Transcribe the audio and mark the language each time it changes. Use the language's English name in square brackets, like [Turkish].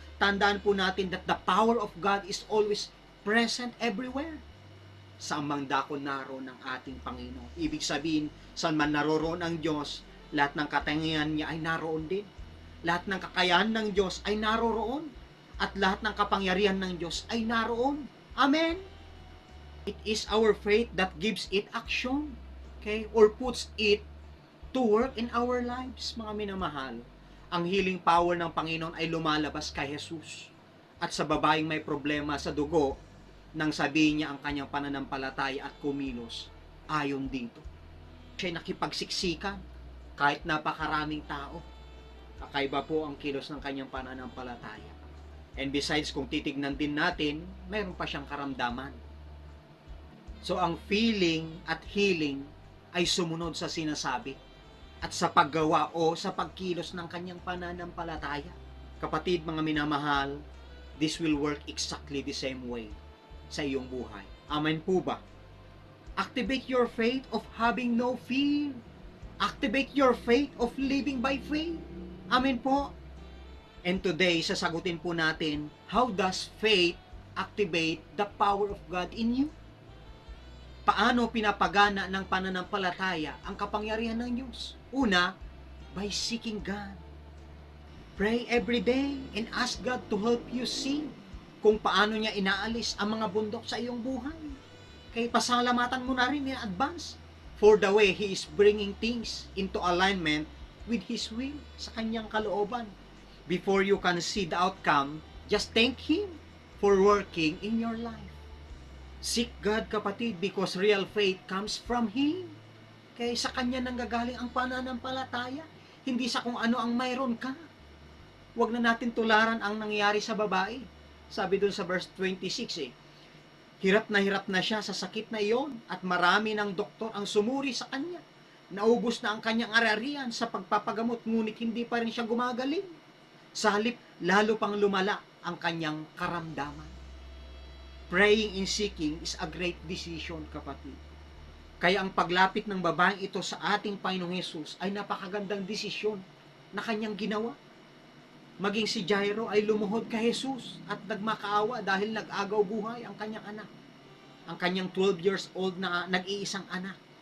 [Filipino] Tandaan po natin [English] that the power of God is always present everywhere. [Filipino] Saan mang dako naroon ng ating Panginoon. Ibig sabihin, saan man naroroon ang Diyos, lahat ng katangian niya ay naroon din. Lahat ng kakayahan ng Diyos ay naroroon. At lahat ng kapangyarihan ng Diyos ay naroon. Amen? [English] It is our faith that gives it action. Okay? Or puts it to work in our lives, [Filipino] mga minamahal. Ang healing power ng Panginoon ay lumalabas kay Jesus. At sa babaeng may problema sa dugo, nang sabihin niya ang kanyang pananampalataya at kumilos, ayon dito. Siya'y nakipagsiksikan kahit napakaraming tao. Kakaiba po ang kilos ng kanyang pananampalataya. [English] And besides, [Filipino] kung titignan din natin, mayroon pa siyang karamdaman. So, ang feeling at healing ay sumunod sa sinasabi at sa paggawa o sa pagkilos ng kanyang pananampalataya. Kapatid, mga minamahal, [English] this will work exactly the same way [Filipino] sa iyong buhay. Amen po ba? [English] Activate your faith of having no fear. Activate your faith of living by faith. Amen po. And today, [Filipino] sasagutin po natin, [English] how does faith activate the power of God in you? [Filipino] Paano pinapagana ng pananampalataya ang kapangyarihan ng Diyos? Una, [English] by seeking God. Pray every day and ask God to help you see [Filipino] kung paano niya inaalis ang mga bundok sa iyong buhay. Kaya pasalamatan mo na rin [English] in advance for the way He is bringing things into alignment with His will [Filipino] sa kanyang kalooban. [English] Before you can see the outcome, just thank Him for working in your life. Seek God, kapatid, because real faith comes from Him. [Filipino] Kaya sa Kanya nanggagaling ang pananampalataya, hindi sa kung ano ang mayroon ka. Huwag na natin tularan ang nangyari sa babae. Sabi dun sa verse 26 hirap na siya sa sakit na iyon at marami ng doktor ang sumuri sa kanya. Naubos na ang kanyang ari-arian sa pagpapagamot, ngunit hindi pa rin siya gumagaling. Sa halip, lalo pang lumala ang kanyang karamdaman. [English] Praying and seeking is a great decision, kapatid. [Filipino] Kaya ang paglapit ng babaeng ito sa ating Panginoong Hesus ay napakagandang desisyon na kanyang ginawa. Maging si Jairo ay lumuhod kay Jesus at nagmakaawa dahil nag-agaw buhay ang kanyang anak. Ang kanyang [English] 12 years old [Filipino] na nag-iisang anak.